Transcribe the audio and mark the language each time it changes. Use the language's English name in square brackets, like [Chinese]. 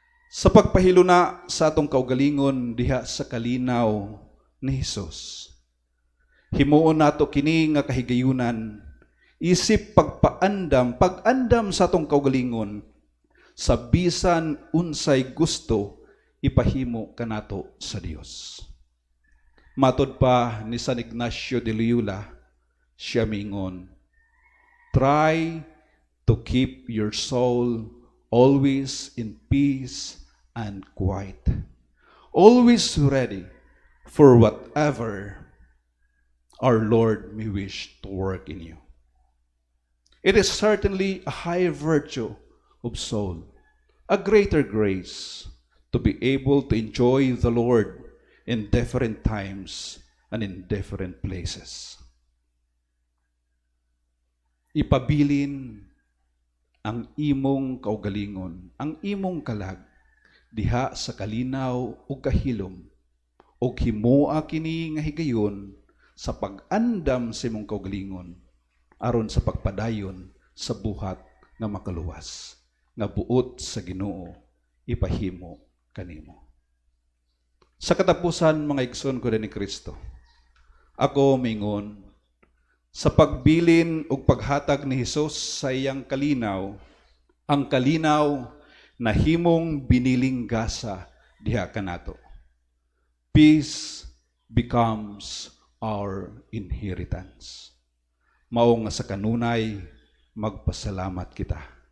[Cebuano] Sa pagpahiluna sa atong kaugalingon diha sa kalinaw ni Hesus, himuon nato kini nga kahigayunan isip pag-andam sa atong kaugalingon sa bisan unsay gusto ipahimo kanato sa Dios. Matod pa ni San Ignacio de Loyola, siya mingon, [English] try to keep your soul always in peace and quiet, always ready for whatever our Lord may wish to work in you. It is certainly a higher virtue of soul, a greater grace to be able to enjoy the Lord in different times and in different places. [Cebuano] Ipabilin ang imong kaugalingon, ang imong kalag, diha sa kalinaw o kahilom, o himoa kini nga higayon sa pag-andam sa imong kaugalingon, aron sa pagpadayon sa buhat nga makaluwas, nga buot sa Ginoo, ipahimo kanimo. Sa katapusan, mga igsoon ko ni Kristo, ako mingon, sa pagbilin ug paghatag ni Hesus sa iyang kalinaw, ang kalinaw na himong biniling gasa diha kanato. [English] Peace becomes our inheritance. [Cebuano] Mao nga sa kanunay magpasalamat kita.